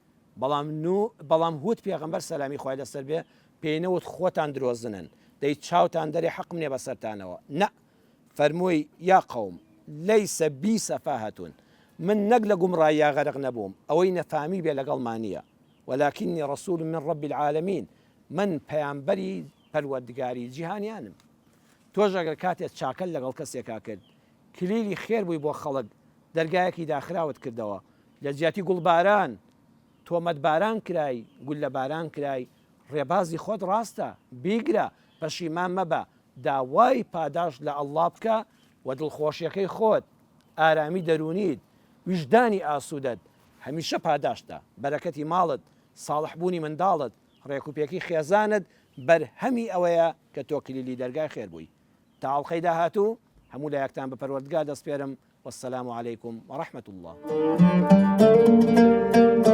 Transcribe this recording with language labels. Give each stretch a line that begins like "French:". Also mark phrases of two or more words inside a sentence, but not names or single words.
Central Kurdish: بەڵام هود پێغەمبەر سەلامی خوای لەسەر بێ پێینەوت خۆتان درۆزنن دەی چاوتان دەرێ حەقم نێ بەسەرتانەوە نە فەرمووی
Arabic: یا قەوم لەیسە بی سەفاهەتون
Central Kurdish: من نەک لە گومڕاییا غەرق نەبووم ئەوەی نەفامی بێ لەگەڵمانیە
Arabic: ولكني رسول من رب العالمين
Central Kurdish: من پەیامبەری پەروەردگاری جیهانیانم تۆش ئەگەر کاتێک چاکەل لەگەڵ کەسێکا کرد کلیلی خێر بووی بۆ خەڵک دەرگایەکی داخراوت کردەوە لە جیاتی گوڵباران تۆمەت باران کرای گول لە باران کرای ڕێبازی خۆت ڕاستە بیگرە پەشیمان مەبە داوای پاداش لە ئەڵڵا بکە و دڵخۆشیەکەی خۆت ئارامی دەرونیت ویژدانی ئاسوودەت هەمیشە پاداشتە بەرەکەتی ماڵت ساڵحبوونی منداڵت ڕێکوپێکی خێزانت بەرهەمی ئەوەیە کە تۆ کلیلی دەرگای خێر بووی تا ئەڵقەی داهاتوو هەموو لایەکتان بە پەروەردگار دەسپێرم
Arabic: والسلام عليكم ورحمة الله